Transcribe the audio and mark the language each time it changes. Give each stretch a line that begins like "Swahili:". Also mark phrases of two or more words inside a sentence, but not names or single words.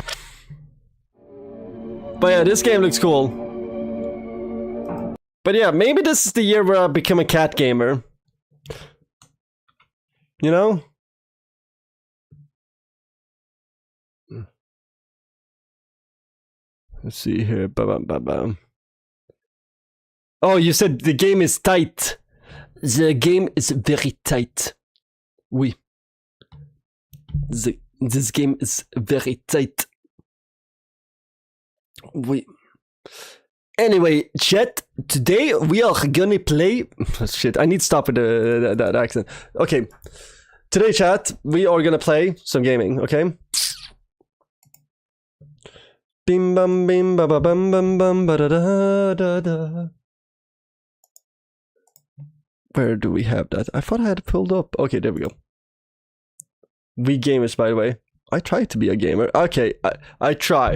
English: But yeah, this game looks cool. But yeah, maybe this is the year where I become a cat gamer. You know? Let's see here. Ba-bam. Oh, you said the game is tight. The game is very tight. Oui. This game is very tight. Anyway, chat, today we are gonna play... Shit, I need to stop with that accent. Okay, today, chat, we are gonna play some gaming, okay? Bim bam bim ba ba bam bam bam ba da da da da. Where do we have that? I thought I had it pulled up. Okay, there we go. We gamers, by the way. I try to be a gamer. Okay, I try.